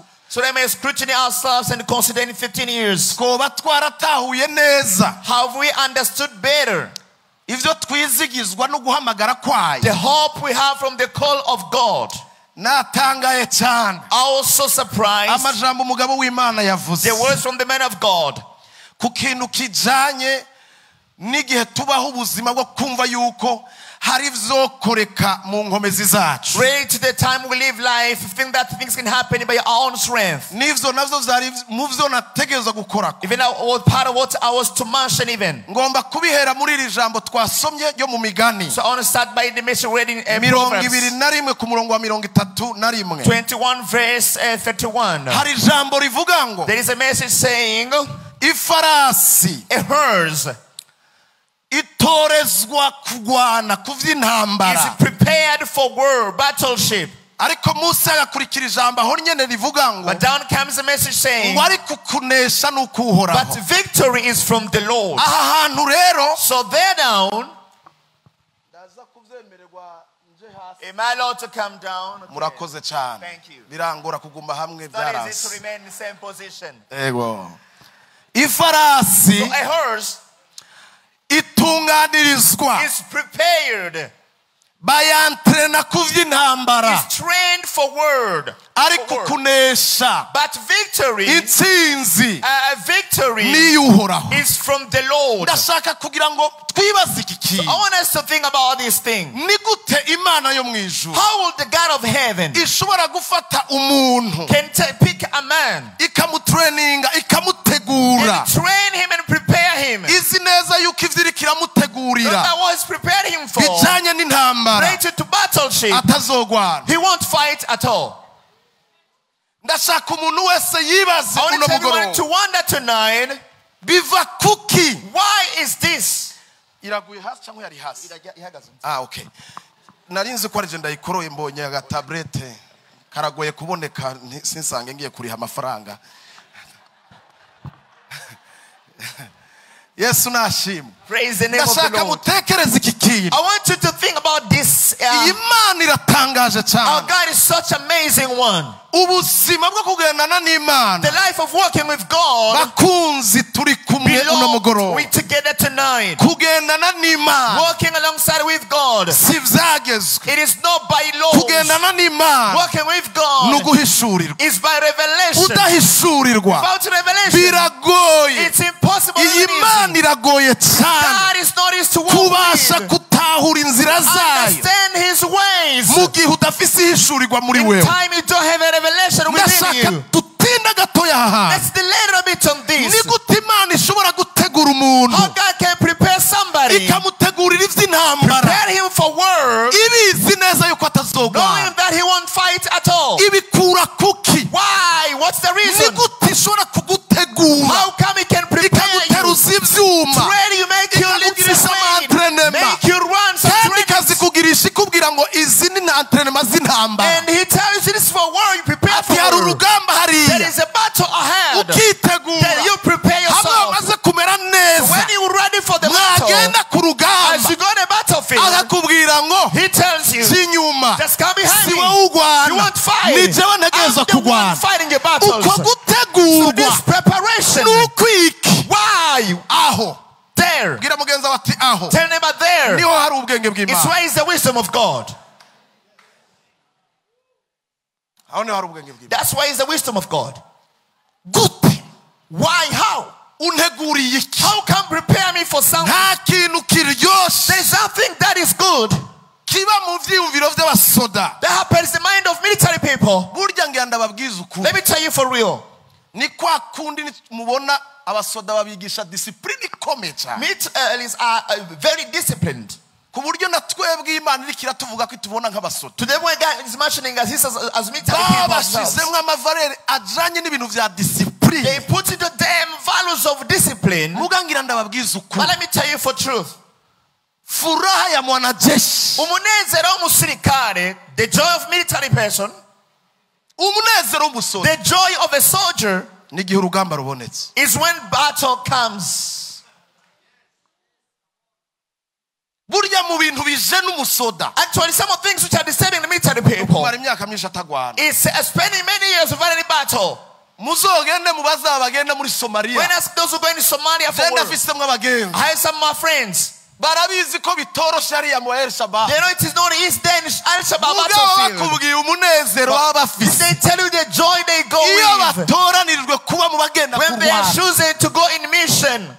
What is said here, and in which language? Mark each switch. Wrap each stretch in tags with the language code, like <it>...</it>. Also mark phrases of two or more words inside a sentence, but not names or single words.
<en>So they may scrutinize ourselves and consider in 15 years.</en> <rn>twoba twaratahuye neza</rn> <en>Have we understood better</en> <rn>ivyo twizigizwa no guhamagara kwayo?</rn> <en>the hope we have from the call of God?</en> <rn>Natangaye cyane</rn> <en>I was so surprised</en> <rn>amajambo umugabo w'Imana yavuze</rn> <en>the words from the man of God</en> <rn>ku kintu kijanye n'igihe tubaho ubuzima bwo kumva yuko hari vyokoreka mu nkomezi zacu.</rn> <en>Pray to the time we live life, think that things can happen by our own strength.</en> <rn>Nivyo navyo zari mu vyo nategereza gukora.</rn> <en>Even part of what I was to mention even.</en> <rn>Ngomba kubihera muri iri jambo twasomye ryo mu Migani.</rn> <en>So I want to start by the message reading in Proverbs. Proverbs.</en> <rn>Ku murongo wa 31.</rn> <en>21 verse 31.</en> <rn>Hari jambo rivuga ngo</rn> <en>there is a message saying,</en> <rn>ifarasi</rn> <en>a horse</en> <rn>itorezwa kugwana kuvy'intambara</rn> <en>is prepared for war, battleship.</en> <rn>Ariko Musa agakurikira ijambo aho nyene rivuga ngo</rn> <en>But down comes a message saying,</en> <rn>ngo ariko kunesha n'ukuhoraho.</rn> <en>but victory is from the Lord.</en> <rn>Aha hantu rero</rn> <en>So there down, am I allowed to come down? Okay.</en> <rn>Murakoze cyane.</rn> <en>Thank you.</en> <rn>Birangora kuguma hamwe</rn> <en>That is it to</en> <rn>byarasi.</rn> <en>remain in the same position.</en> <rn>Ego. Ifarasi</rn> <en>So a horse</en> <rn>itunganirizwa</rn> <en>is prepared,</en> <rn>bayantrena kuvy'intambara</rn> <en>is trained for word.</en> <rn>ariko kunesha</rn> <en>But victory,</en> <rn>intsinzi</rn> <en>victory</en> <rn>niyo uhoraho.</rn> <en>is from the Lord.</en> <rn>Ndashaka kugira ngo twibaze iki</rn> <en>So I want us to think about this thing.</en> <rn>ni gute Imana yo mwijuru</rn> <en>How will the God of heaven</en> <rn>ishobora gufata umuntu</rn> <en>can pick a man</en> <rn>ikamutreninga</rn> <en>and</en> <rn>ikamutegura</rn> <en>train him and prepare him?</en> <rn>izi neza yuko ivyo kiramutegurira</rn> <en>That was prepared him for</en> <rn>bijanye n'intambara</rn> <en>related to battleship.</en> <rn>atazogwana.</rn> <en>He won't fight at all.</en> <rn>Ndashaka umuntu wese yibaze</rn> <en>I want</en> <rn>uno</rn> <en>everyone to</en> <rn>mugoroba</rn> <en>wonder tonight,</en> <rn>biva kuki</rn> <en>why is this?</en> <rn>iraguye hasi cyangwa yari hasi? Okay. Narinzi ko arije ndayikoroye mbonye aga tablette karagoye kuboneka sinsange ngiye kuriha amafaranga. Yesu nashimwe.</rn> <en>Praise the name of the</en> <rn>Ndashaka</rn> <en>Lord.</en> <rn>mutekereze iki kintu.</rn> <en>I want you to think about this.</en> <rn>Imana iratangaje</rn> <en>Our</en> <rn>cyane.</rn> <en>God is such an amazing one.</en> <rn>Ubuzima bwo kugendana n'Imana.</rn> <en>The life of working with God</en> <rn>Bakunzi turi kumwe uno mugoroba.</rn> <en>we together tonight.</en> <rn>Kugendana n'Imana.</rn> <en>Working alongside with God.</en> <rn>Si vyagezwe.</rn> <en>It is not by laws.</en> <rn>Kugendana n'Imana.</rn> <en>Working with God</en> <rn>Nuguhishurirwa.</rn> <en>is by revelation.</en> <rn>Udahishurirwa.</rn> <en>Without revelation,</en> <rn>Biragoye.</rn> <en>it's impossible.</en> <rn>Iyi Imana iragoye cyane.</rn> <en>God is not easy to walk</en> <rn>Kubasha</rn> <en>with.</en> <rn>kutahura inzira zayo.</rn> <en>Understand His ways.</en> <rn>Mu gihe udafise ihishurirwa muri</rn> <en>In</en> <rn>wewe.</rn> <en>time you don't have a revelation within</en> <rn>Ndashaka</rn> <en>you.</en> <rn>dutinda gatoya aha.</rn> <en>Let's delay a little bit on this.</en> <rn>Ni gute Imana ishobora gutegura umuntu</rn> <en>How God can prepare somebody,</en> <rn>ikamutegurira ivy'intambara</rn> <en>prepare him for work,</en> <rn>ibizi neza yuko atazogwana.</rn> <en>knowing that he won't fight at all.</en> <rn>Ibikura kuki?</rn> <en>Why? What's the</en> <rn>Ni</rn> <en>reason?</en> <rn>gute ishobora kugutegura</rn> <en>How come he can prepare you?</en> <rn>ikaguteruza ivyuma</rn> <en>Ready, you make you live</en> <rn>ikakugirisha</rn> <en>train,</en> <rn>amantrenema</rn> <en>make you run some</en> <rn>kandi</rn> <en>trainings.</en> <rn>ikazikugirisha ikubwira ngo izi ni antrenema z'intambara.</rn> <en>And he tells you this is for war, you prepare for</en> <rn>Ati hari</rn> <en>war.</en> <rn>urugamba</rn> <en>There</en> <rn>hariya</rn> <en>is a battle ahead.</en> <rn>ukitegura</rn> <en>Then you prepare</en> <rn>hamwe</rn> <en>yourself.</en> <rn>wamaze kumera neza</rn> <en>When you're ready for the battle,</en> <rn>mwagenda ku</rn> <en>as</en> <rn>rugamba</rn> <en>you go on the battlefield,</en> <rn>akakubwira ngo</rn> <en>he tells you,</en> <rn>zinyuma</rn> <en>just come behind</en> <rn>si</rn> <en>me.</en> <rn>wowe</rn> <en>You</en> <rn>ugwana</rn> <en>won't fight.</en> <rn>ni jewe</rn> <en>I'm</en> <rn>ntegereza</rn> <en>the one</en> <rn>kugwana.</rn> <en>fighting your battles.</en> <rn>Uko</rn> <en>So</en> <rn>gutegurwa</rn> <en>this preparation,</en> <rn>ni ukwiki</rn> <en>why?</en> <rn>aho.</rn> <en>There.</en> <rn>Bwira mugenzi wawe ati aho</rn> <en>Tell them about there.</en> <rn>niho hari ubwenge</rn> <en>It's</en> <rn>bw'Imana.</rn> <en>where is the wisdom of God.</en> <rn>Aho niho hari ubwenge bw'Imana.</rn> <en>That's why is the wisdom of God.</en> <rn>Gute</rn> <en>Why? How?</en> <rn>unteguriye iki?</rn> <en>How can prepare me for something?</en> <rn>Nta kintu kiryoshe</rn> <en>There's something that is good</en> <rn>kiba mu vyiyumviro vy'abasoda.</rn> <en>that happens in the mind of military people.</en> <rn>Burya ngira ndababwiza ukuri.</rn> <en>Let me tell you for real.</en> <rn>Ni kwa kundi mubona abasoda babigisha discipline ikomeye cyane.</rn> <en>Militaries are very disciplined.</en> <rn>Ku buryo na twebwe Imana iri kiratuvuga ko itubona nk'abasoda.</rn> <en>To them when God is mentioning us, he says as military people ourselves.</en> <rn>Babashizemwe amavarere ajanye n'ibintu vya discipline.</rn> <en>They put into them values of discipline.</en> <rn>Mugangira ndababwiza ukuri.</rn> <en>But let me tell you for truth.</en> <sw>Furaha ya mwanajeshi.</sw> <rn>Umunezero w'umusirikare,</rn> <en>the joy of military person,</en> <rn>Umunezero w'umusoda.</rn> <en>the joy of a soldier</en> <rn>Ni gihe urugamba rubonetse.</rn> <en>is when battle comes.</en> <rn>burya mu bintu bije n'umusoda.</rn> <en>Actually, some of things which are disturbing the military people is spending many years without any battle.</en> <rn>Muzogende mubazabagenda muri Somalia.</rn> <en>When ask those who go into Somalia for work, I have some of my friends.</en> <rn>Barabizi ko bitoroshe ari ya mu El-Shabaab.</rn> <en>They know it is not easy then El-Shabaab battlefield.</en> <rn>Bakubwiye umunezero w'abafise.</rn> <en>They tell you the joy they go with.</en> <rn>Batoranirwe kuba mu bagenda</rn> <en>when they are choosing to go in mission.</en>